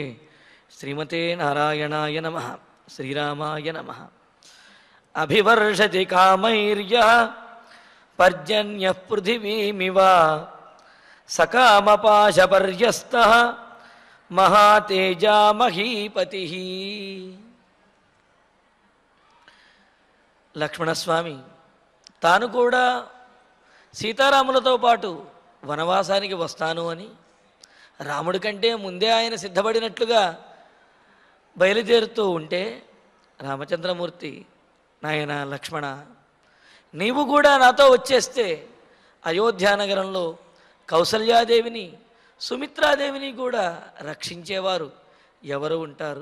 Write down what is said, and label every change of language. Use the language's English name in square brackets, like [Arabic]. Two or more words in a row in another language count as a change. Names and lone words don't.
[Sanskrit] श्रीमते नारायणाय नमः। श्रीरामाय नमः। अभिवर्षति कामैर्यः पर्जन्यः पृथिवीमिव सकामपाशपर्यस्तः महातेजा महीपतिः। [Telugu] లక్ష్మణస్వామి తాను కూడా సీతారాములతో పాటు వనవాసానికి వస్తాను అని రాముడి కంటే ముందే ఆయన సిద్ధపడినట్లుగా బయలుదేరుతూ ఉంటే రామచంద్రమూర్తి, నాయన లక్ష్మణ, నీవు కూడా నాతో వచ్చేస్తే అయోధ్యానగరంలో కౌసల్యాదేవిని సుమిత్రాదేవిని కూడా రక్షించేవారు ఎవరు ఉంటారు?